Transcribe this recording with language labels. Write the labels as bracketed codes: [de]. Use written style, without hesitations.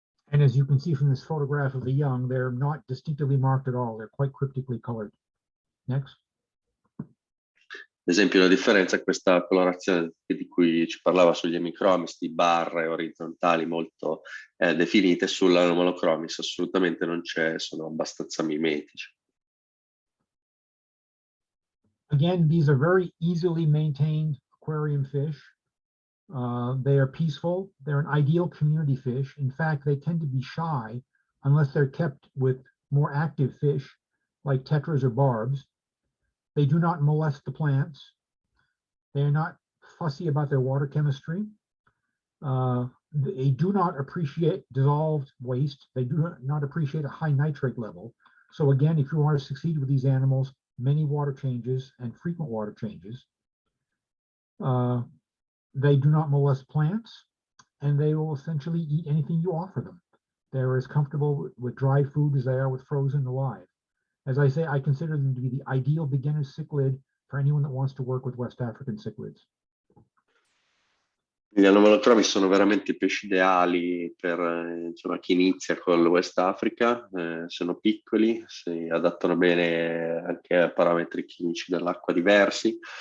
[en] And as you can see from this photograph of the young, they're not distinctively marked at all. They're quite cryptically colored. Next. [it] Ad esempio, la differenza è questa colorazione di cui ci parlava sugli Hemichromis, di barre orizzontali molto definite. Sull'Anomalochromis assolutamente non c'è, sono abbastanza mimetici. [en] Again, these are very easily maintained aquarium fish. They are peaceful. They're an ideal community fish. In fact, they tend to be shy unless they're kept with more active fish like tetras or barbs. They do not molest the plants. They are not fussy about their water chemistry. They do not appreciate dissolved waste. They do not appreciate a high nitrate level. So again, if you want to succeed with these animals, many water changes and frequent water changes. They do not molest plants, and they will essentially eat anything you offer them. They're as comfortable with dry food as they are with frozen alive. As I say, I consider them to be the ideal beginner cichlid for anyone that wants to work with West African cichlids. [it] Gli Anomalochromis sono veramente pesci ideali per insomma, chi inizia con il West Africa. Sono piccoli, si adattano bene anche a parametri chimici dell'acqua diversi.